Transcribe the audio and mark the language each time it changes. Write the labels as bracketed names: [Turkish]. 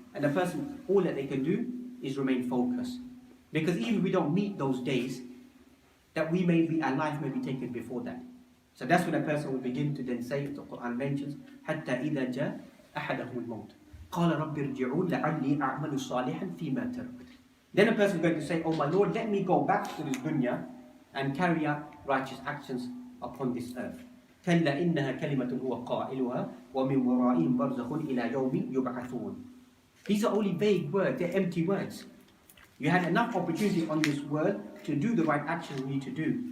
[English] And the person, all that they can do is remain focused. Because even if we don't meet those days, that our life may be taken before that. So that's when a person will begin to then say, the Qur'an mentions, [Arabic] حَتَّى إِذَا جَاءَ أَحَدَهُمُ الْمَوْتِ قَالَ رَبِّ ارْجِعُونَ لَعَلِّي أَعْمَلُ صَالِحًا فِي مَا تَرَكْتُ. [English] Then a person is going to say, oh my Lord, let me go back to this dunya and carry out righteous actions upon this earth. [Arabic] كَلَّا إِنَّهَا كَلِمَةٌ هُوَ قَائِلُهَا وَمِنْ وَرَائِهِمْ بَرْزَخٌ إِلَى يَوْمِ يُبْعَثُونَ. [English] These are only vague words, they're empty words. You had enough opportunity on this world to do the right actions you need to do.